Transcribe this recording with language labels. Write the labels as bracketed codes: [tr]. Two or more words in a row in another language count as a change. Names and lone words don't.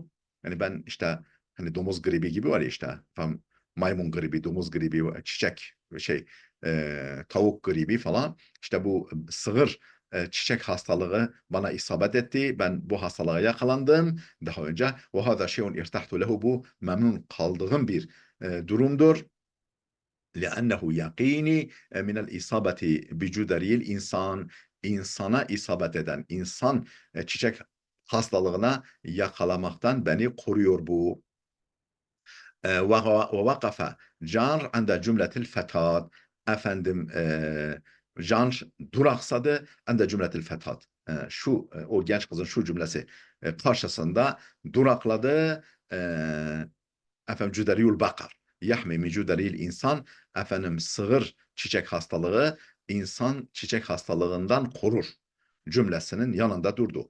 [tr] Yani ben işte hani domuz gribi gibi var ya, işte tam maymun gribi, domuz gribi, çiçek tavuk gribi falan. İşte bu sığır çiçek hastalığı bana isabet etti. Ben bu hastalığa yakalandım daha önce. [ar] وهذا شيء ارتحت له. [tr] Bu memnun kaldığım bir durumdur. [ar] لأنه يقيني من الإصابة بجدري الإنسان, [tr] insana isabet eden, insan çiçek hastalığına yakalamaktan beni koruyor bu. [ar] وَوَقَفَ car عند جملة الفتاة. [tr] Efendim Jan duraksadı [ar] عند جملة الفتاة. [tr] O genç kızın şu cümlesi karşısında durakladı. E, efendim [ar] جدري البقر يحمي من جدري الإنسان, [tr] efendim sığır çiçek hastalığı insan çiçek hastalığından korur cümlesinin yanında durdu.